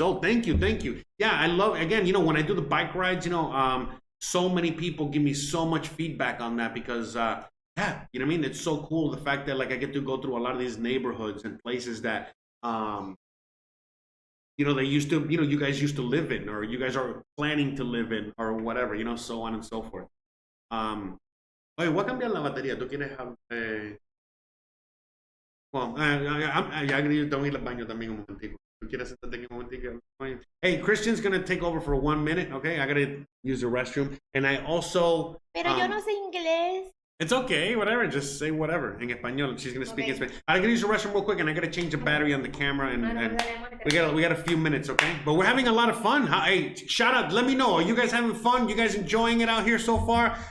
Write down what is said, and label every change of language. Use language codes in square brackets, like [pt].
[en] Oh, thank you, thank you. Yeah, I love, again, you know, when I do the bike rides, you know, so many people give me so much feedback on that because, yeah, you know what I mean? It's so cool, the fact that, like, I get to go through a lot of these neighborhoods and places that, you know, they used to, you know, you guys used to live in, or you guys are planning to live in, or whatever, you know, so on and so forth. [es] Oye, voy a cambiar la batería. ¿Tú quieres? Well, ya tengo que ir al baño también un momentico. ¿Tú quieres sentarte aquí un momentico? [en] Hey, Christian's gonna take over for 1 minute, okay? I gotta use the restroom, and I also. [es] Pero yo no sé inglés. [en] It's okay, whatever. Just say whatever in español. She's gonna speak in Spanish. I gotta use the restroom real quick, and I gotta change the battery on the camera, and we got a few minutes, okay? But we're having a lot of fun. Hey, shout out! Let me know. Are you guys having fun? You guys enjoying it out here so far?